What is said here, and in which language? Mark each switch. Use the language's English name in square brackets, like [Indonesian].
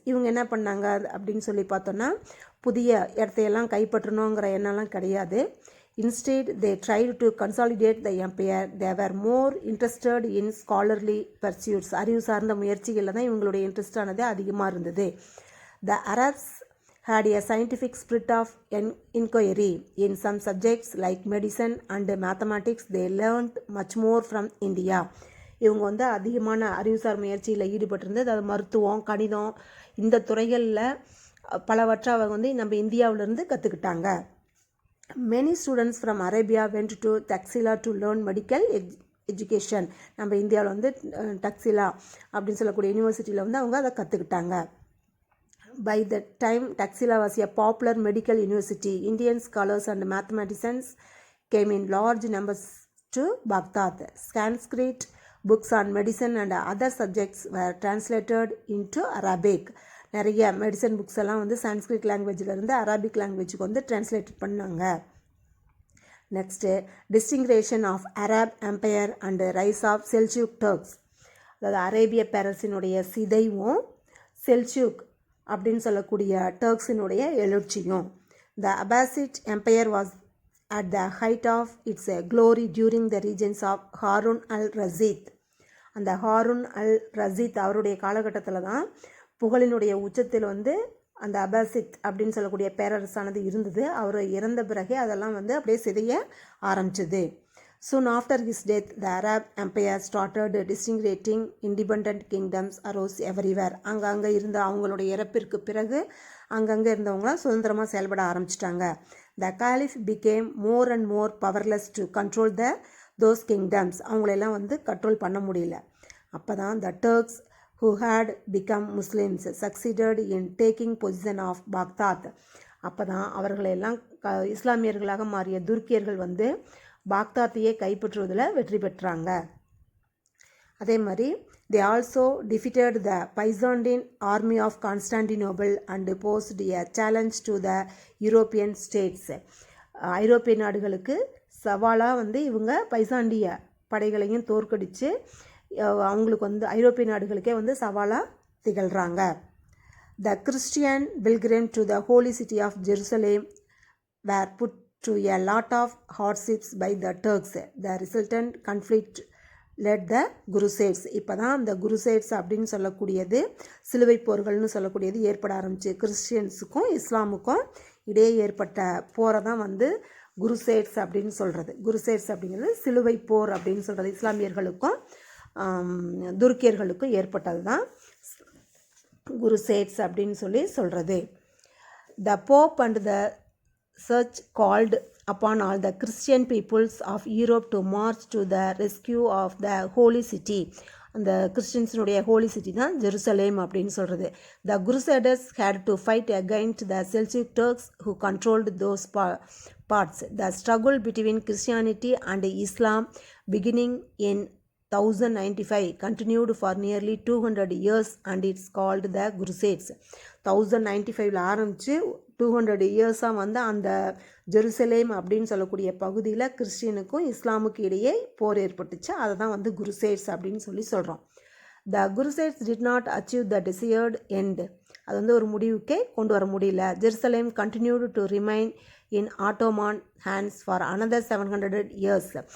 [Tamil] இவங்க என்ன பண்ணாங்க அப்படின்னு சொல்லி பார்த்தோன்னா புதிய இடத்தையெல்லாம் கைப்பற்றணுங்கிற எண்ணம்லாம் கிடையாது. [English] Instead they tried to consolidate the empire. They were more interested in scholarly pursuits. [Tamil] அறிவு சார்ந்த முயற்சிகளில் தான் இவங்களுடைய இன்ட்ரெஸ்டானது அதிகமாக இருந்தது. [English] The Arabs had a scientific spirit of inquiry. In some subjects like medicine and mathematics, they learned much more from India. [Tamil] இவங்க வந்து அதிகமான அறிவுசார் முயற்சியில் ஈடுபட்டிருந்தது. அது மருத்துவம், கணிதம் இந்த துறைகளில் பலவற்றை அவங்க வந்து நம்ம இந்தியாவிலேருந்து கற்றுக்கிட்டாங்க. [English] Many students from Arabia went to Taxila to learn medical education. [Tamil] நம்ம இந்தியாவில் வந்து டக்ஸிலா அப்படின்னு சொல்லக்கூடிய யூனிவர்சிட்டியில் வந்து அவங்க அதை கற்றுக்கிட்டாங்க. [English] By the time Taxila was a popular medical university, Indian scholars and mathematicians came in large numbers to Baghdad. Sanskrit books on medicine and other subjects were translated into Arabic. [Tamil] நிறைய மெடிசன் புக்ஸ் எல்லாம் வந்து Sanskrit லாங்குவேஜிலேருந்து Arabic லாங்குவேஜுக்கு வந்து translate பண்ணாங்க. [English] Next disintegration of Arab empire and rise of Seljuk Turks. [Tamil] அதாவது அரேபிய பேரரசினுடைய சிதைவும் செல்ஜூக் அப்படின்னு சொல்லக்கூடிய டர்க்ஸினுடைய எழுச்சியும். [English] The Abbasid empire was at the height of its glory during the reigns of Harun al Rashid. [Tamil] அந்த ஹாரூன் அல் ரஷீத் அவருடைய காலகட்டத்தில் தான் புகழினுடைய உச்சத்தில் வந்து அந்த அபாசிட் அப்படின்னு சொல்லக்கூடிய பேரரசானது இருந்தது. அவர் இறந்த பிறகு அதெல்லாம் வந்து அப்படியே சிதைய ஆரம்பிச்சது. [English] Soon after his death, the Arab Empire started disintegrating. Independent kingdoms arose everywhere. [Tamil] அங்கங்கே இருந்த அவங்களுடைய இறப்பிற்கு பிறகு அங்கங்கே இருந்தவங்களாம் சுதந்திரமாக செயல்பட ஆரம்பிச்சிட்டாங்க. [English] The Caliph became more and more powerless to control those kingdoms. [Tamil] அவங்களெல்லாம் வந்து கண்ட்ரோல் பண்ண முடியல. அப்போ தான் [English] the Turks who had become Muslims succeeded in taking possession of Baghdad. [Tamil] அப்போ தான் அவர்களெல்லாம் இஸ்லாமியர்களாக மாறிய துருக்கியர்கள் வந்து பாக்தாத்தையே கைப்பற்றுவதில் வெற்றி பெற்றாங்க. அதே மாதிரி [English] they also defeated the Byzantine army of Constantinople and posed a challenge to the European states. [Tamil] ஐரோப்பிய நாடுகளுக்கு சவாலாக வந்து இவங்க பைசாண்டிய படைகளையும் தோற்கடித்து அவங்களுக்கு வந்து ஐரோப்பிய நாடுகளுக்கே வந்து சவாலாக திகழ்கிறாங்க. [English] The Christian pilgrim to the holy city of Jerusalem were put to a lot of hardships by the Turks. The resultant conflict led the Crusades. [Tamil] இப்போ தான் அந்த குருசேட்ஸ் அப்படின்னு சொல்லக்கூடியது சிலுவை போர்கள்னு சொல்லக்கூடியது ஏற்பட ஆரம்பிச்சு. கிறிஸ்டியன்ஸுக்கும் இஸ்லாமுக்கும் இடையே ஏற்பட்ட போரை தான் வந்து குருசேட்ஸ் அப்படின்னு சொல்கிறது. குருசேட்ஸ் அப்படிங்கிறது சிலுவை போர் அப்படின்னு சொல்கிறது. இஸ்லாமியர்களுக்கும் துருக்கியர்களுக்கும் ஏற்பட்டது தான் குருசேட்ஸ் அப்படின்னு சொல்லி சொல்கிறது. [English] The Pope and the Church called upon all the Christian peoples of Europe to march to the rescue of the holy city. [Tamil] அந்த கிறிஸ்டின்ஸினுடைய ஹோலி சிட்டி தான் ஜெருசலேம் அப்படின்னு சொல்கிறது. [English] The Crusaders had to fight against the Seljuk Turks who controlled those parts. The struggle between Christianity and Islam beginning in 1095 continued for nearly 200 years and it's called the Crusades. [Tamil] 1095 ஆரம்பித்து 200 இயர்ஸாக வந்து அந்த Jerusalem அப்படின்னு சொல்லக்கூடிய பகுதியில் கிறிஸ்டியனுக்கும் இஸ்லாமுக்கு இடையே போர் ஏற்பட்டுச்சு. அதை தான் வந்து குருசேட்ஸ் அப்படின்னு சொல்லி சொல்கிறோம். [English] The crusades did not achieve the desired end. [Tamil] அது வந்து ஒரு முடிவுக்கே கொண்டு வர முடியல. [English] Jerusalem continued to remain in Ottoman hands for another 700 years.